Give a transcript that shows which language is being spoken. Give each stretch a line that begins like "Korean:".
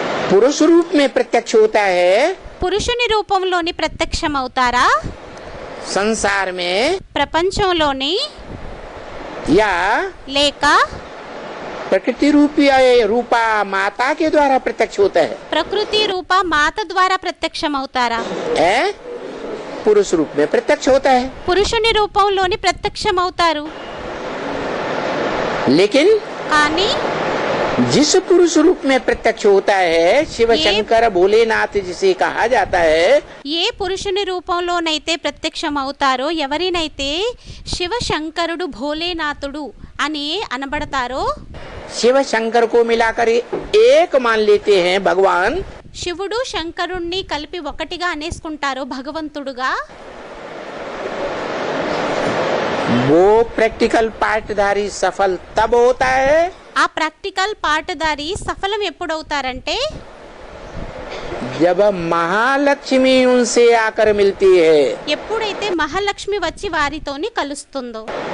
Hindi: पुरुष रूप में प्रत्यक्ष होता है
Telugu: పురుషుని రూపంలోని ప్రత్యక్షమవుతారా,
Hindi: संसार में,
Telugu: ప్రపంచంలోని,
Hindi: या
Telugu: లేక
Hindi: प्रकृति रूपी रूपा माता के द्वारा प्रत्यक्ष होता है?
Telugu: ప్రకృతి రూప మాత ద్వారా ప్రత్యక్షమవుతారా?
Hindi: है पुरुष रूप में प्रत्यक्ष होता है.
Telugu: పురుషుని రూపంలోని ప్రత్యక్షమవుతారు.
Hindi: लेकिन
Telugu: కానీ
Hindi: जिस पुरुष रूप में प्रत्यक्ष होता है, शिव शंकर भोलेनाथ जिसे कहा जाता है,
Telugu: ఏ పురుషుని రూపంలోనైతే ప్రత్యక్షమవుతారో, ఎవరినైతే శివ శంకరుడు భోలేనాథుడు అని అనబడతారో,
Hindi: शिव शंकर को मिलाकर एक मान लेते हैं भगवान,
Telugu: శివుడు శంకరుణ్ణి కలిపి ఒకటిగా అనేసుకుంటారో భగవంతుడుగా,
Hindi: वो प्रैक्टिकल पार्टधारी सफल तब होता है
Telugu: ఆ ప్రాక్టికల్ పాటదారి సఫలం ఎప్పుడవుతారంటే
Hindi: जब महालक्ष्मी उनसे आकर मिलती है.
Telugu: ఎప్పుడైతే మహాలక్ష్మి వచ్చి వారితోని కలుస్తుందో.